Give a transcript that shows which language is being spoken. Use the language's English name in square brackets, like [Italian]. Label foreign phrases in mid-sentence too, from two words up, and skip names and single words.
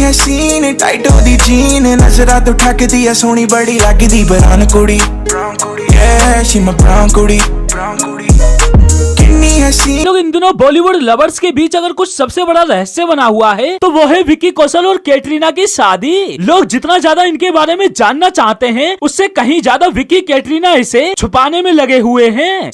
[Punjabi] ਹਸੀਨ ਟਾਈਟ ਹੁੰਦੀ ਜੀਨ ਨਜ਼ਰਾਂ ਤੋਂ ਠਕਦੀ ਹੈ ਸੋਹਣੀ ਬੜੀ ਲਗਦੀ ਬ੍ਰਾਊਨ ਕੁੜੀ [English] yeah she my brown [Punjabi] कुड़ी [Hindi] लोग इन दिनों [English] Bollywood lovers [Hindi] के बीच अगर कुछ सबसे बड़ा रहस्य बना हुआ है तो वो है विक्की कौशल और कैटरीना की शादी। लोग जितना ज्यादा इनके बारे में जानना चाहते हैं उससे कहीं ज्यादा विक्की कैटरीना इसे छुपाने में लगे हुए हैं।